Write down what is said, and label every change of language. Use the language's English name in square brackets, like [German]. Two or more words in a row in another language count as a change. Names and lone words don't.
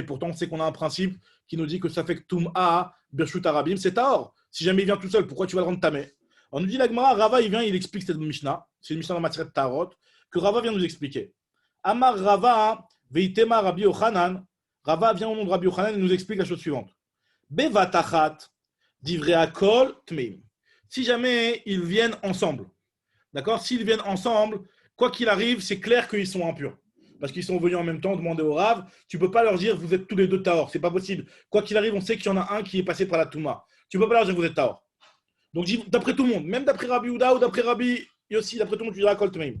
[French] Pourtant, on sait qu'on a un principe qui nous dit que ça fait que Tum'a, [Hebrew] ברשות הרבים, [French] c'est Tahor. Si jamais il vient tout seul, pourquoi tu vas le rendre tamé? On nous dit l'Agmara, Rava, il vient, il explique cette Mishnah. C'est une Mishnah dans [Hebrew] מסכת טהרות, [French] que Rava vient nous expliquer. [Hebrew] אמר רבא, ואיתימא רבי יוחנן. [French] Rava vient au nom de Rabbi Yochanan et nous explique la chose suivante. [Hebrew] באת אחת, דברי הכל טמאים. [French] Si jamais ils viennent ensemble, d'accord? S'ils viennent ensemble, quoi qu'il arrive, c'est clair qu'ils sont impurs. Parce qu'ils sont venus en même temps demander au Rav. Tu ne peux pas leur dire vous êtes tous les deux Tahor. C'est pas possible. Quoi qu'il arrive, on sait qu'il y en a un qui est passé par la Touma. Tu ne peux pas leur dire vous êtes Tahor. Donc, d'après tout le monde, même d'après Rabbi Yehuda ou d'après Rabbi Yossi, d'après tout le monde, tu diras [Hebrew] כל טמאים.